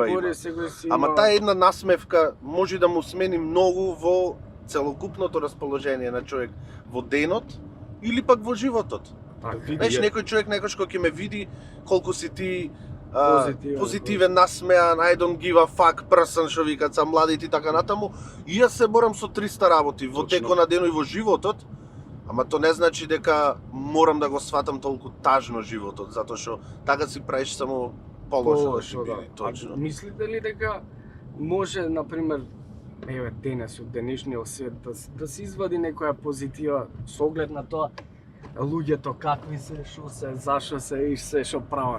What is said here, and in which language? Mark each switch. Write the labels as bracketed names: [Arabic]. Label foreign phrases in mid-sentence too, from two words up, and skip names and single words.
[Macedonian] бори, има. секој си Ама има- таа една насмевка може да му смени многу во целокупното расположение на човек во денот или пак во животот. Така е. Види, Знаеш, е- некој човек некој што ќе ме види колку си ти Позитивен, позитивен, насмеан, [English] I don't give a fuck person, [Macedonian] што викаат са младите и така натаму. И јас се борам со 300 работи во Точно. текот на денот и во животот, ама тоа не значи дека морам да го сватам толку тажно животот, затоа што така си правиш само полошо да си Полошо, биде, да. точно. А мислите ли дека може, например, еве денес од денешниот свет да се извади некоја позитива со оглед на тоа луѓето какви се, што се, зашо се и се што прават?